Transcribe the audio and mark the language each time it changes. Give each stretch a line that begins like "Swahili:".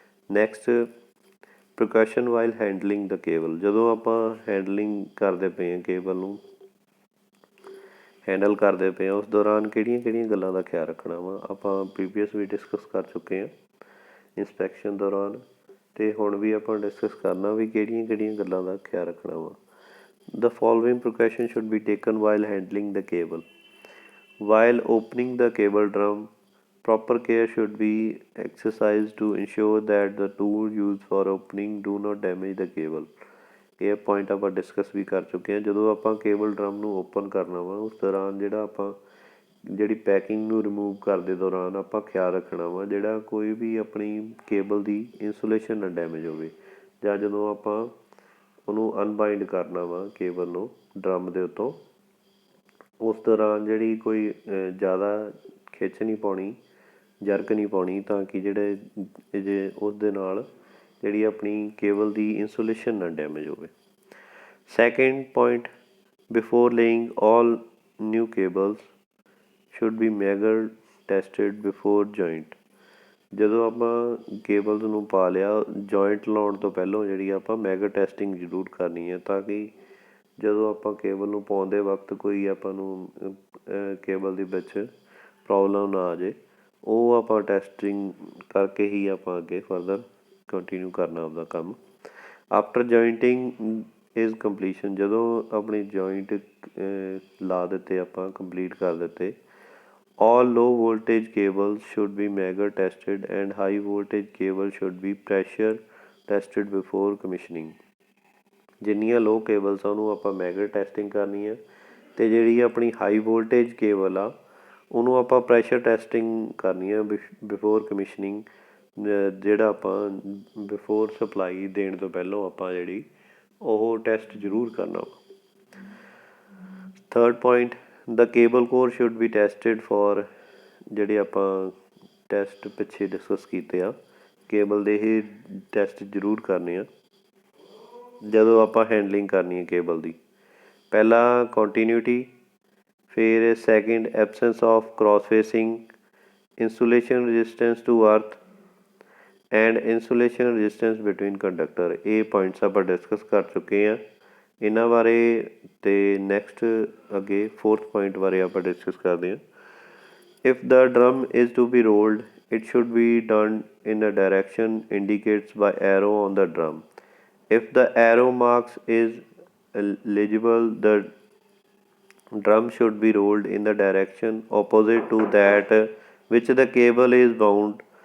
Punjabi: Next,
English: precaution while handling the cable,
Punjabi: ਜਦੋਂ ਆਪਾਂ ਹੈਂਡਲਿੰਗ ਕਰਦੇ ਪਏ ਹਾਂ ਕੇਬਲ ਨੂੰ ਹੈਂਡਲ ਕਰਦੇ ਪਏ ਹਾਂ ਉਸ ਦੌਰਾਨ ਕਿਹੜੀਆਂ ਗੱਲਾਂ ਦਾ ਖਿਆਲ ਰੱਖਣਾ ਵਾ, ਆਪਾਂ ਪ੍ਰੀਵੀਅਸ ਵੀ ਡਿਸਕਸ ਕਰ ਚੁੱਕੇ ਹਾਂ ਇੰਸਪੈਕਸ਼ਨ ਦੌਰਾਨ, ਅਤੇ ਹੁਣ ਵੀ ਆਪਾਂ ਡਿਸਕਸ ਕਰਨਾ ਵੀ ਕਿਹੜੀਆਂ ਗੱਲਾਂ ਦਾ ਖਿਆਲ ਰੱਖਣਾ ਵਾ।
English: The following precautions should be taken while handling the cable. While opening the cable drum, proper care should be exercised to ensure that the tools used for opening do not damage the cable.
Punjabi: ਇਹ point ਆਪਾਂ discuss ਵੀ ਕਰ ਚੁੱਕੇ ਹਾਂ। ਜਦੋਂ ਆਪਾਂ cable drum ਨੂੰ open ਕਰਨਾ ਵਾ ਉਸ ਦੌਰਾਨ ਜਿਹੜਾ ਆਪਾਂ ਜਿਹੜੀ ਪੈਕਿੰਗ ਨੂੰ ਰਿਮੂਵ ਕਰਦੇ ਦੌਰਾਨ ਆਪਾਂ ਖਿਆਲ ਰੱਖਣਾ ਵਾ ਜਿਹੜਾ ਕੋਈ ਵੀ ਆਪਣੀ ਕੇਬਲ ਦੀ ਇੰਸੂਲੇਸ਼ਨ ਨਾ ਡੈਮੇਜ ਹੋਵੇ, ਜਾਂ ਜਦੋਂ ਆਪਾਂ ਉਹਨੂੰ ਅਨਬਾਈਂਡ ਕਰਨਾ ਵਾ ਕੇਬਲ ਨੂੰ ਡਰਮ ਦੇ ਉੱਤੋਂ ਉਸ ਦੌਰਾਨ ਜਿਹੜੀ ਕੋਈ ਜ਼ਿਆਦਾ ਖਿੱਚ ਨਹੀਂ ਪਾਉਣੀ, ਜਰਕ ਨਹੀਂ ਪਾਉਣੀ, ਤਾਂ ਕਿ ਜਿਹੜੇ ਜੇ ਉਸ ਦੇ ਨਾਲ ਜਿਹੜੀ ਆਪਣੀ ਕੇਬਲ ਦੀ ਇੰਸੂਲੇਸ਼ਨ ਨਾ ਡੈਮੇਜ ਹੋਵੇ।
English: second point, before laying all new cables should be megger tested before joint,
Punjabi: ਜਦੋਂ ਆਪਾਂ ਕੇਬਲਸ ਨੂੰ ਪਾ ਲਿਆ ਜੁਆਇੰਟ ਲਾਉਣ ਤੋਂ ਪਹਿਲਾਂ ਜਿਹੜੀ ਆਪਾਂ ਮੈਗਰ ਟੈਸਟਿੰਗ ਜ਼ਰੂਰ ਕਰਨੀ ਹੈ, ਤਾਂ ਕਿ ਜਦੋਂ ਆਪਾਂ ਕੇਬਲ ਨੂੰ ਪਾਉਂਦੇ ਵਕਤ ਕੋਈ ਆਪਾਂ ਨੂੰ ਕੇਬਲ ਦੇ ਵਿੱਚ ਪ੍ਰੋਬਲਮ ਨਾ ਆ ਜਾਏ, ਉਹ ਆਪਾਂ ਟੈਸਟਿੰਗ ਕਰਕੇ ਹੀ ਆਪਾਂ ਅੱਗੇ ਫਰਦਰ ਕੰਟੀਨਿਊ ਕਰਨਾ ਆਪਦਾ ਕੰਮ।
English: after jointing is completion,
Punjabi: ਜਦੋਂ ਆਪਣੀ ਜੁਆਇੰਟ ਲਾ ਦਿੱਤੇ ਆਪਾਂ ਕੰਪਲੀਟ ਕਰ ਦਿੱਤੇ,
English: all low voltage cables should be Megger tested and high voltage cable should be pressure tested before commissioning.
Punjabi: ਜਿੰਨੀਆਂ ਲੋ ਕੇਬਲਸ ਆ ਉਹਨੂੰ ਆਪਾਂ ਮੈਗਰ ਟੈਸਟਿੰਗ ਕਰਨੀ ਆ, ਅਤੇ ਜਿਹੜੀ ਆਪਣੀ ਹਾਈ ਵੋਲਟੇਜ ਕੇਬਲ ਆ ਉਹਨੂੰ ਆਪਾਂ ਪ੍ਰੈਸ਼ਰ ਟੈਸਟਿੰਗ ਕਰਨੀ ਆ ਬਿਫੋਰ ਕਮਿਸ਼ਨਿੰਗ, ਜਿਹੜਾ ਆਪਾਂ ਬਿਫੋਰ ਸਪਲਾਈ ਦੇਣ ਤੋਂ ਪਹਿਲਾਂ ਆਪਾਂ ਜਿਹੜੀ ਉਹ ਟੈਸਟ ਜ਼ਰੂਰ ਕਰਨਾ ਵਾ।
English: third point, the cable core should be tested for,
Punjabi: ਜਿਹੜੇ ਆਪਾਂ ਟੈਸਟ ਪਿੱਛੇ ਡਿਸਕਸ ਕੀਤੇ ਆ ਕੇਬਲ ਦੇ, ਇਹ ਟੈਸਟ ਜ਼ਰੂਰ ਕਰਨੇ ਆ ਜਦੋਂ ਆਪਾਂ ਹੈਂਡਲਿੰਗ ਕਰਨੀ ਹੈ ਕੇਬਲ ਦੀ।
English: ਪਹਿਲਾ ਕੰਟੀਨਿਊਟੀ, ਫਿਰ second absence of cross phasing, insulation resistance to earth, and insulation resistance between conductor.
Punjabi: ਇਹ ਪੁਆਇੰਟਸ ਆਪਾਂ ਡਿਸਕਸ ਕਰ ਚੁੱਕੇ ਹਾਂ ਇਹਨਾਂ ਬਾਰੇ। ਅਤੇ ਨੈਕਸਟ ਅੱਗੇ 4th ਪੁਆਇੰਟ ਬਾਰੇ ਆਪਾਂ ਡਿਸਕਸ ਕਰਦੇ ਹਾਂ।
English: If the drum is to be rolled, it should be done in a direction indicated by arrow on the drum. If the arrow marks is legible, the drum should be rolled in the direction opposite to that which the cable is bound.